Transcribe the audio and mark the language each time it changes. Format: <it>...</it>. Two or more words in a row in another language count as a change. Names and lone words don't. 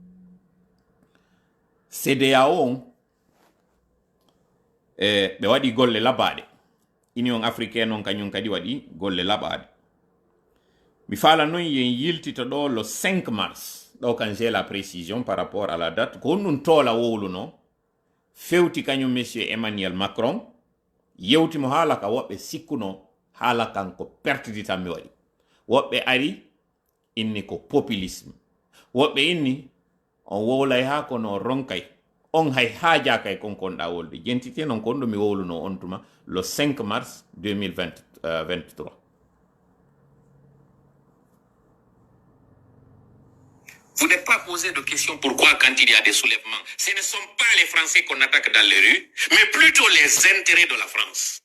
<ff>CEDEAO on ɓe waɗi golle labaɗe union africaine on kañum kadi waɗi golle labaɗe mi faala noon yen yiltita ɗo</ff> <fr>le 5 mars</fr> <ff>ɗo kan</ff> <fr>j'ai la précision par rapport à la date</fr> <ff>ko honɗum toola wowluno fewti kañum monsieur Emmanuel Macron yewtimo haala ka woɓɓe sikkuno haala kan ko pertidi tan mi waɗi woɓɓe ari inni ko populisme woɓɓe inni on wowlay ha kono ronkay on hay haajakay konkonɗa wolde jentite noon kon ɗo mi wowluno on tuma</ff> <fr>le 5 mars 2023. Vous n'êtes pas posé de questions pourquoi quand il y a des soulèvements, ce ne sont pas les Français qu'on attaque dans les rues, mais plutôt les intérêts de la France.</fr>